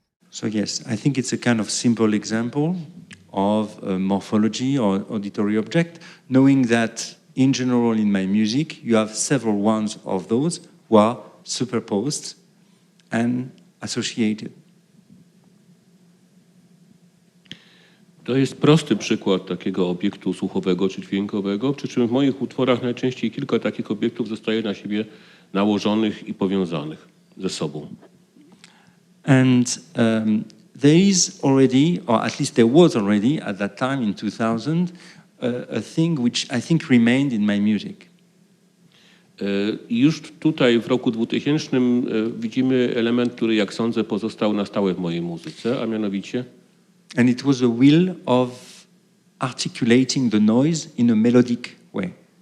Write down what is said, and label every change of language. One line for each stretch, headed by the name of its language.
English: So yes, I think it's a kind of simple example of a morphology or auditory object, knowing that in general in my music you have several ones of those who are superposed and associated.
Polish: To jest prosty przykład takiego obiektu słuchowego czy dźwiękowego, przy czym w moich utworach najczęściej kilka takich obiektów zostaje na siebie nałożonych i powiązanych ze sobą.
English: And there is already, or at least there was already at that time in 2000, a thing which I think remained in my music.
Polish: Już tutaj w roku 2000 widzimy element, który jak sądzę pozostał na stałe w mojej muzyce, a mianowicie
English: And it was a will of articulating the noise in a melodic way.